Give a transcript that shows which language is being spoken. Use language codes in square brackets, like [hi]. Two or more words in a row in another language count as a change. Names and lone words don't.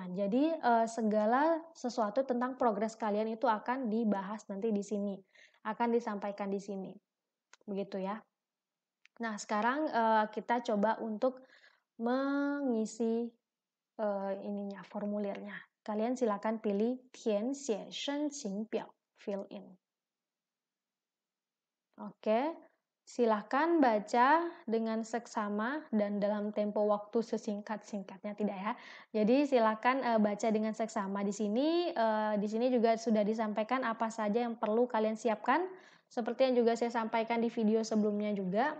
[id] Jadi, segala sesuatu tentang progres kalian itu akan dibahas nanti di sini, akan disampaikan di sini. Begitu ya. Nah, sekarang, kita coba untuk mengisi ininya, formulirnya. Kalian silakan pilih [zh] 填写申请表 [en] fill in. [id] Oke, silakan baca dengan seksama dan dalam tempo waktu sesingkat-singkatnya, tidak ya. Jadi silakan baca dengan seksama di sini juga sudah disampaikan apa saja yang perlu kalian siapkan, seperti yang juga saya sampaikan di video sebelumnya juga.